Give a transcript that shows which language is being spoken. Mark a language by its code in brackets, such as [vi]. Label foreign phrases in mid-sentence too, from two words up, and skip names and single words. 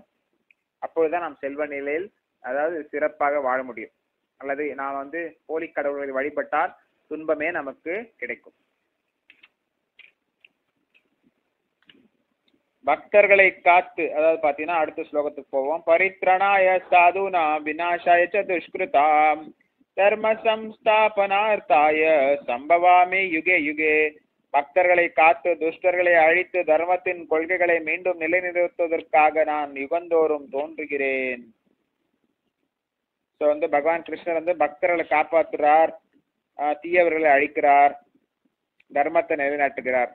[ta] அப்பொழுதுதான் நாம் செல்வ நிலையில், அதாவது சிறப்பாக வாழ முடியும். அல்லது நாம் போலி கடவுள்களை வழிபட்டால் துன்பமே நமக்கு கிடைக்கும். பக்தர்களை காத்து, அதாவது பாத்தீங்கன்னா அடுத்த ஸ்லோகத்துக்கு போவோம். [sa] परित्राणाय साधूनां विनाशाय च दुष्कृताम् धर्म संस्थापनार्थाय सम्भवामि युगे युगे. [ta] பக்தர்களை காத்து துஷ்டர்களை அழித்து தர்மத்தின் கொள்கைகளை மீண்டும் நிலைநிறுத்துவதற்காக நான் யுகந்தோறும் தோன்றுகிறேன். ஸோ பகவான் கிருஷ்ணர் பக்தர்களை காப்பாற்றுறார், தீயவர்களை அழிக்கிறார், தர்மத்தை நிலைநாட்டுகிறார்.